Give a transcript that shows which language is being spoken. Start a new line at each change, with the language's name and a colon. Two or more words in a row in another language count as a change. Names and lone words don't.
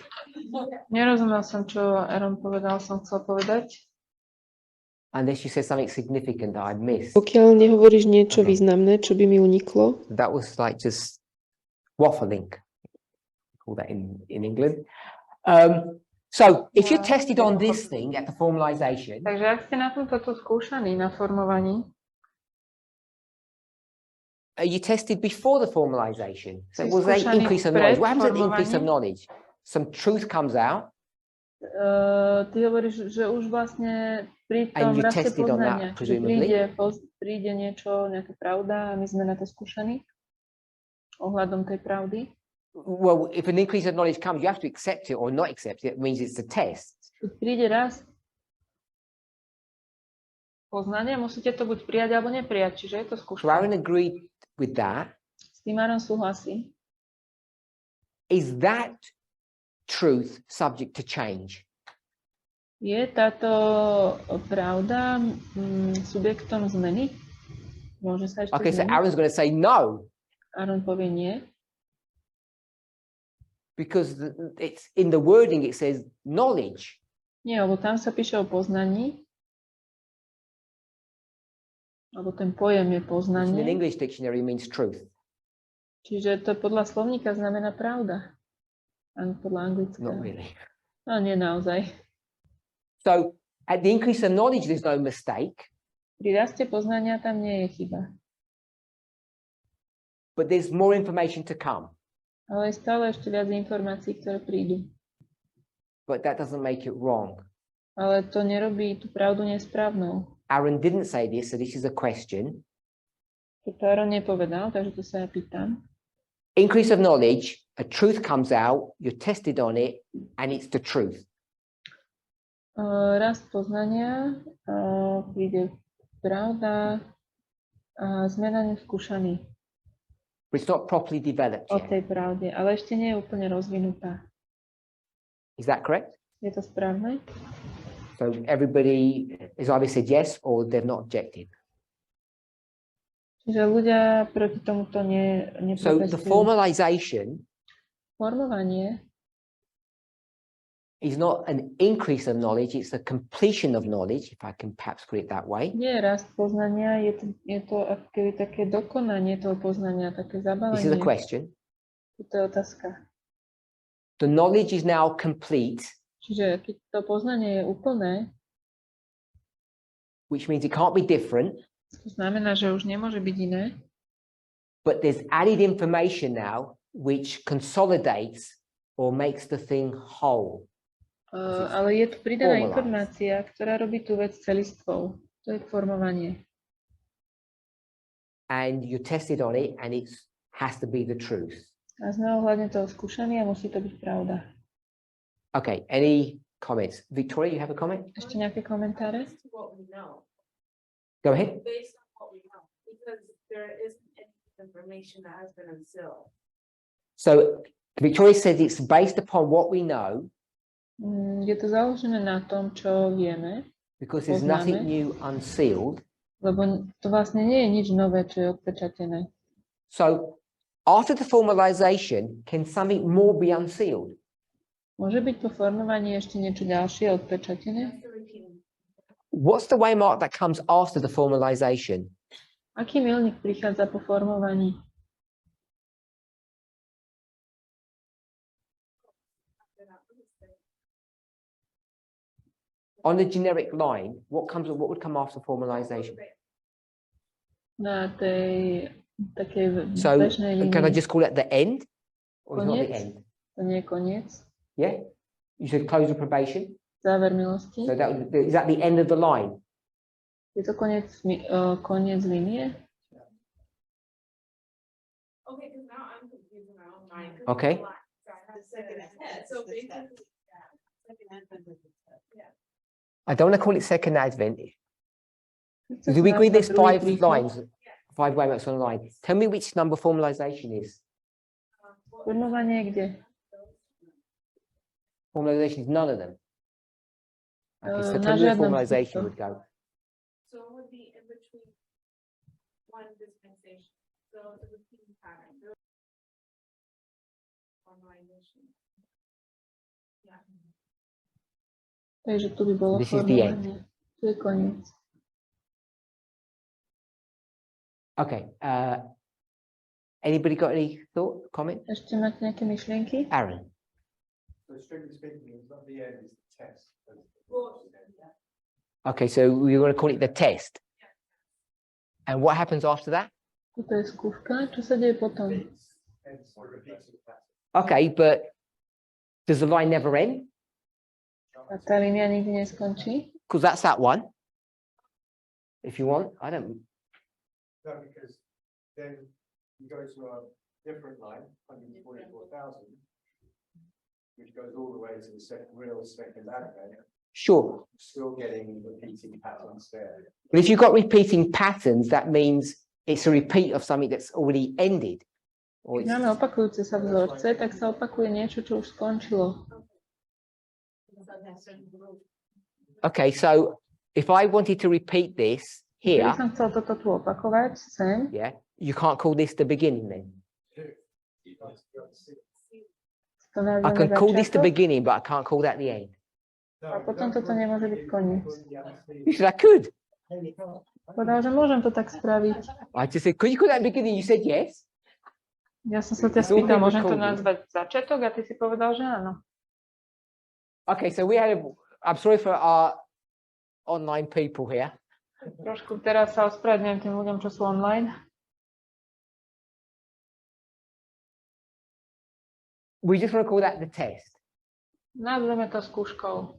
Slovak: Nerozumel som, čo Aaron povedal, som chcel povedať.
English: Unless you said something significant that I missed.
Slovak: Pokiaľ nehovoríš niečo
English: Okay.
Slovak: významné, čo by mi uniklo,
English: That was like just waffling. Call that in England. So if you're tested on this thing at the formalization,
Slovak: Takže ak ste na tomto tu skúšaní, na formovaní,
English: are you tested before the formalization? So
Slovak: Si
English: was there
Slovak: skúšaný
English: increase of
Slovak: pred
English: knowledge? What happens at the increase of
Slovak: formovaním?
English: knowledge? Some truth comes out
Slovak: ty hovoríš, že už vlastne pri
English: And
Slovak: tom
English: you
Slovak: raste
English: tested on that,
Slovak: poznania, že
English: presumably?
Slovak: príde niečo, nejaká pravda a my sme na to skúšaní ohľadom tej pravdy.
English: well, if an increase of knowledge comes, you have to accept it or not accept it. It means it's a test.
Slovak: Keď príde rast poznania, musíte to buď prijať alebo neprijať, čiže je to
English: So
Slovak: skúšanie.
English: Aaron agreed with that.
Slovak: S tým Aaron súhlasí.
English: Is that truth subject to change?
Slovak: Je táto pravda subjektom zmeny? Môže sa ešte
English: Okay, so
Slovak: zmeniť?
English: Aaron's going to say no,
Slovak: Aaron povie nie,
English: because it's in the wording, it says knowledge.
Slovak: nie, lebo tam sa píše o poznaní, alebo ten pojem je
English: Which in an
Slovak: poznanie,
English: English dictionary means truth.
Slovak: čiže to podľa slovníka znamená pravda. A podľa anglického.
English: Not really.
Slovak: No nie naozaj.
English: So at the increase of knowledge, there's no mistake,
Slovak: Pri raste poznania tam nie je chyba.
English: but there's more information to come.
Slovak: Ale je stále ešte viac informácií, ktoré prídu.
English: But that doesn't make it wrong.
Slovak: Ale to nerobí tú pravdu nesprávnou.
English: Aaron didn't say this, so this is a question.
Slovak: To Aaron nepovedal, takže to sa ja pýtam.
English: Increase of knowledge, a truth comes out, you're tested on it, and it's the truth.
Slovak: Rast poznania, príde pravda a sme na ňu skúšaní
English: But it's not properly developed
Slovak: o
English: yet.
Slovak: tej pravde, ale ešte nie je úplne rozvinutá.
English: Is that correct?
Slovak: Je to správne?
English: So everybody has either said yes or they've not objected.
Slovak: Čiže ľudia proti tomuto
English: So the
Slovak: neprotestujú.
English: formalization
Slovak: Formovanie
English: is not an increase of knowledge, it's a completion of knowledge, if I can perhaps put it that way.
Slovak: nie je rast poznania, je to ako keby také dokonanie toho poznania, také
English: This is a
Slovak: zabalenie.
English: question.
Slovak: To je otázka.
English: The knowledge is now complete,
Slovak: Čiže keď to poznanie je úplné,
English: which means it can't be different,
Slovak: to znamená, že už nemôže byť iné,
English: but there's added information now which consolidates or makes the thing whole.
Slovak: ale je tu pridaná
English: formalized.
Slovak: informácia, ktorá robí tú vec celistvou. To je formovanie.
English: and you're tested on it and it has to be the truth.
Slovak: A sme ohľadne toho skúšaní a musí to byť pravda.
English: Okay, any comments? Victoria, you have a comment?
Slovak: Ešte nejaké komentáre?
English: Based on what we know. Go ahead. Based on what we know, because there isn't any information that has been unsealed. So Victoria said it's based upon what we know
Slovak: Je to založené na tom, čo vieme,
English: because there's
Slovak: poznáme,
English: nothing new unsealed.
Slovak: lebo to vlastne nie je nič nové, čo je odpečatené.
English: So after the formalization, can something more be unsealed?
Slovak: Môže byť po formovaní ešte niečo ďalšie odpečatené?
English: What's the waymark that comes after the formalization?
Slovak: Aký milník prichádza po formovaní?
English: On the generic line, what would come after formalization?
Slovak: Na tej takej
English: So
Slovak: bežnej
English: can I
Slovak: línii.
English: just call it the end? Or is it not the
Slovak: Koniec?
English: end?
Slovak: To nie je koniec.
English: Yeah? You said close of probation.
Slovak: Záver milosti.
English: So is that the end of the line?
Slovak: Je to koniec línie?
English: Okay, because now I'm confusing my own mind. Okay. So basically, I don't want to call it second advent.
Slovak: Chce
English: Do we
Slovak: sa
English: agree there's
Slovak: nazvať druhý
English: five
Slovak: príchod?
English: lines, 5 waymarks on the line? Tell me which number formalization is.
Slovak: Formovanie je kde?
English: Formalization is none of them. Okay, so
Slovak: Na
English: tell me where
Slovak: žiadnom z
English: formalization
Slovak: týchto.
English: would go. so it would be in between one dispensation. So the repeating pattern. Formalization. Yeah.
Slovak: Takže tu by bolo
English: This is the end.
Slovak: formovanie. Tu je koniec.
English: Okay. Anybody got any thought, comment?
Slovak: Ešte máte nejaké myšlienky?
English: Aaron. So strictly speaking, it's not the end, it's the test. Okay, so we want to call it the test. And what happens after that?
Slovak: Toto je skúška. Čo sa deje potom?
English: Hence the repeating pattern. Okay, but does the line never end?
Slovak: A tá línia nikdy neskončí?
English: Because that's that one. If you want, I don't. No, because then you go to a different line, 144,000, which goes all the way to the real second advent, Sure. still getting repeating patterns there. But if you've got repeating patterns, that means it's a repeat of something that's already ended. Or
Slovak: Keď máme opakujúce sa vzorce, tak sa opakuje niečo, čo už skončilo.
English: okay, so if I wanted to repeat this here,
Slovak: Keby som chcel toto tu opakovať sem,
English: yeah, you can't call this the beginning then.
Slovak: to
English: I
Slovak: nazveme
English: can call this the
Slovak: začiatok,
English: beginning, but I can't call that the end.
Slovak: a potom toto nemôže byť koniec.
English: You said I could.
Slovak: Povedal, že môžem to tak spraviť.
English: I just said, could you call that the beginning? You said yes.
Slovak: Ja som sa ťa
English: It's all
Slovak: spýtal,
English: been
Slovak: môžem to
English: recorded.
Slovak: nazvať začiatok a ty si povedal, že áno.
English: Okay, so I'm sorry for our online people here.
Slovak: Trošku teraz sa ospravedlňujem tým ľuďom, čo sú online.
English: We just want to call that the test,
Slovak: Nazveme to skúškou,